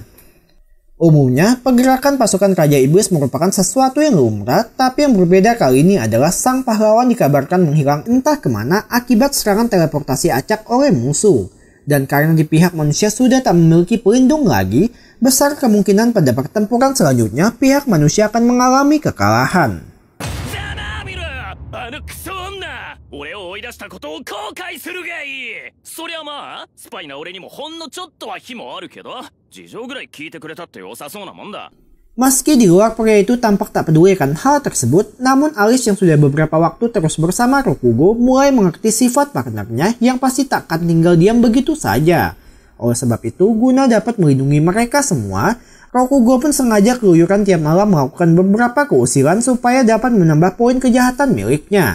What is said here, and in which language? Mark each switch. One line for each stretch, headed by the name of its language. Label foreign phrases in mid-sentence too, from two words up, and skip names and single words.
Indonesian: Umumnya, pergerakan pasukan Raja Iblis merupakan sesuatu yang lumrah, tapi yang berbeda kali ini adalah sang pahlawan dikabarkan menghilang entah kemana akibat serangan teleportasi acak oleh musuh. Dan karena di pihak manusia sudah tak memiliki pelindung lagi, besar kemungkinan pada pertempuran selanjutnya pihak manusia akan mengalami kekalahan.
Japanese: 俺を追い出したことを後悔するがいい。そりゃまあスパイな俺にもほんのちょっとは非もあるけど、事情ぐらい聞いてくれたって良さそうなもんだ。
Indonesian: Meski di luar pria itu tampak tak peduli akan hal tersebut, namun Alice yang sudah beberapa waktu terus bersama Rokugo mulai mengerti sifat partnernya yang pasti tak akan tinggal diam begitu saja. Oleh sebab itu, guna dapat melindungi mereka semua, Rokugo pun sengaja keluyuran tiap malam melakukan beberapa keusilan supaya dapat menambah poin kejahatan miliknya.